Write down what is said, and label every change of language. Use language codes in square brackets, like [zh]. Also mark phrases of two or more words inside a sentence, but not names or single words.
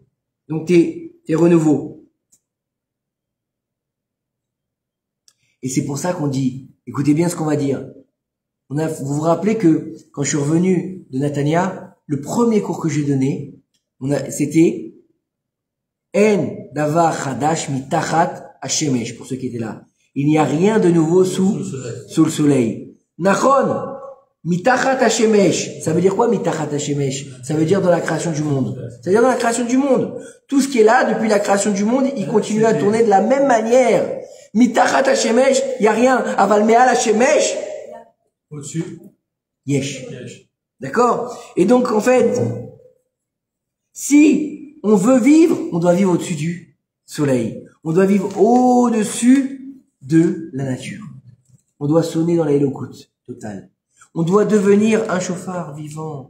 [fr] Donc t'es renouveau. Et c'est pour ça qu'on dit, écoutez bien ce qu'on va dire. Vous vous rappelez que quand je suis revenu de Natania, le premier cours que j'ai donné, c'était [he] אין דבר חדש מתחת השמש, [fr] pour ceux qui étaient là. Il n'y a rien de nouveau sous le soleil. [he] נכון, מתחת השמש. [fr] Ça veut dire quoi [he] מתחת השמש? [fr] Ça veut dire dans la création du monde. C'est-à-dire dans la création du monde. Tout ce qui est là depuis la création du monde, il continue à tourner de la même manière. [he] מתחת השמש, [fr] il y a rien. [he] אבל מעל השמש. [fr] Au-dessus. Yesh. D'accord? Et donc, en fait, si on veut vivre, on doit vivre au-dessus du soleil. On doit vivre au-dessus de la nature. On doit sonner dans la Elokut totale. On doit devenir un chauffard vivant.